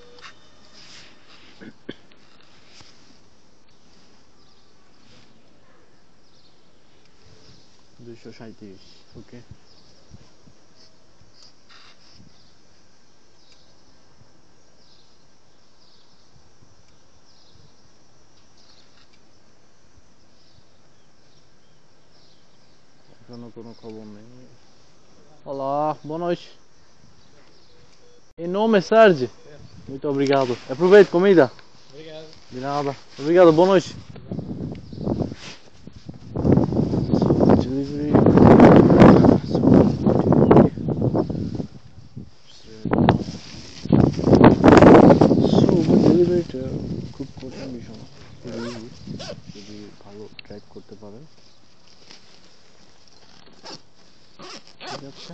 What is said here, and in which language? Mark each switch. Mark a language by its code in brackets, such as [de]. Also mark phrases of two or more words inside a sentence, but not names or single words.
[bn] দুইশো 37, ওকে। এখনো কোনো খবর নেই। [pt] Olá, boa noite. Em nome é Sérgio. Muito obrigado. Aproveite comida. Obrigado. De nada. Obrigado, boa noite. Delivery. [bn] ডেলিভারিটা খুব কঠিন বিষয় না, খুবই ইজি যদি ভালো ট্র্যাক করতে পারেন, ঠিক আছে?